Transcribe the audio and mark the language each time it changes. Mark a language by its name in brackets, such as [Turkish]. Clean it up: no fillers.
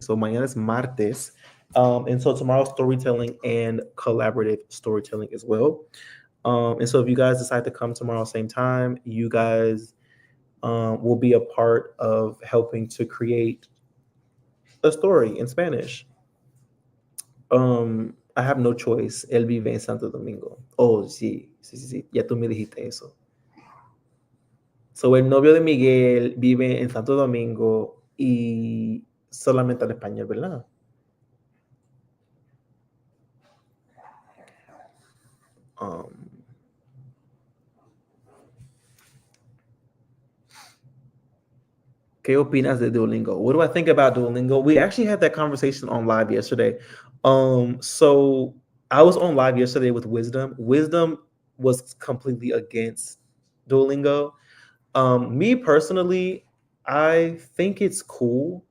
[English] So mañana es martes. And so tomorrow's storytelling and collaborative storytelling as well. And so if you guys decide to come tomorrow same time, you guys will be a part of helping to create a story in Spanish. I have no choice. [Spanish] Él vive en Santo Domingo. Oh, sí, sí, sí, sí. Ya tú me dijiste eso. So el novio de Miguel vive en Santo Domingo y solamente habla español, ¿verdad? Um, ¿Qué opinas de Duolingo? [English] What do I think about Duolingo? We actually had that conversation on live yesterday. So I was on live yesterday with Wisdom. Wisdom was completely against Duolingo. Me personally, I think it's cool.